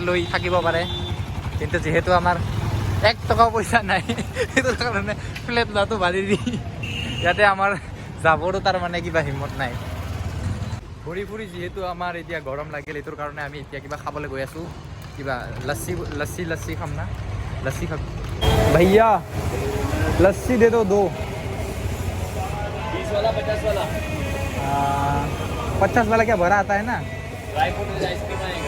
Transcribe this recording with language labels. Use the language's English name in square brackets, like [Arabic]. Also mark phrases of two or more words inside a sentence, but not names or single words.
[Assamese] লৈ থাকিব পাৰে কিন্তু যিহেতু আমাৰ 1 টকাও পইচা নাই সেইটোৰ কাৰণে ফ্লেট লোৱাটো বাদ দি ইয়াতে আমাৰ যাবৰো তাৰমানে কিবা হিম্মত নাই ঘূৰি ফুৰি যিহেতু আমাৰ এতিয়া গৰম লাগিল এইটোৰ কাৰণে আমি এতিয়া কিবা খাবলৈ গৈ আছোঁ কিবা লস্সি খাম না [Hindi] लस्सी खा भैया लस्सी दे दो 20 वाला 50 वाला 50 वाला क्या भरा आता है ना ड्राई फ्रूट आइसक्रीम आएगा